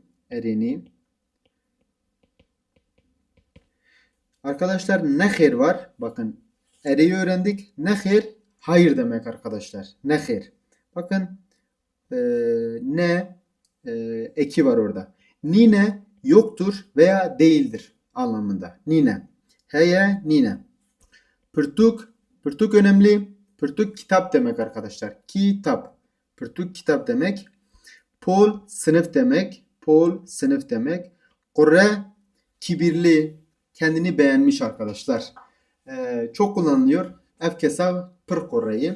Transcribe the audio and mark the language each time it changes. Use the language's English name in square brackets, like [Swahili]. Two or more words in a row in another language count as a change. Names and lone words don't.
[Turkish] Ereni. Arkadaşlar neher var. Bakın ereyi öğrendik. Neher hayır demek arkadaşlar. Neher. Bakın ne eki var orada. Nine yoktur veya değildir anlamında. [Kurdish] Nine. Heye nine. Pırtuk. [Turkish] Pırtuk önemli. Pırtuk kitap demek arkadaşlar. Kitap. Pırtuk kitap demek. Pol sınıf demek. Pol sınıf demek. Korre kibirli. Kendini beğenmiş arkadaşlar. Çok kullanılıyor. [Kurdish] Efkesa pır korreyi.